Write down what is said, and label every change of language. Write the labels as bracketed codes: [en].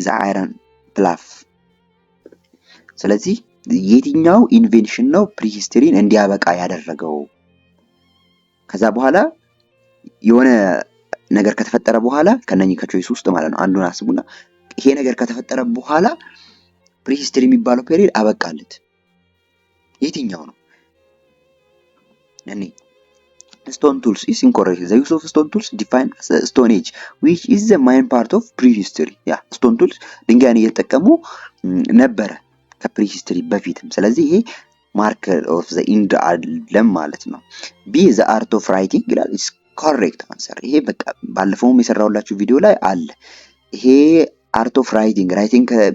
[en] the iron plough። [am] ስለዚህ የትኛው ኢንቬንሽን ነው ፕሪሂስትሪን እንዲያበቃ ያደረገው? ከዛ በኋላ የሆነ ነገር ከተፈጠረ በኋላ ከነኚህ ከቾይስ ውስጥ ማለት ነው አንዱን አስቡና ይሄ ነገር ከተፈጠረ በኋላ ፕሪሂስትሪ የሚባለው ፔሪድ አበቃለት። የትኛው ነው? [en] እኔ stone tools is incorrect. The use of stone tools defined as a stone age which is the main part of prehistory. [am] ያ stone tools ድንጋይን እየተጠቀሙ ነበረ ከፕሪሂስትሪ በፊትም። ስለዚህ ይሄ ማርከር ኦፍ ዘ ኢንድ አይደለም ማለት ነው። ቢ ዘ አርት ኦፍ ራይቲንግ ይላል። ኢስ ኮሬክት አንሰር። ይሄ በቃ ባለፈውም የሰራሁላችሁ ቪዲዮ ላይ አለ። ይሄ አርት ኦፍ ራይቲንግ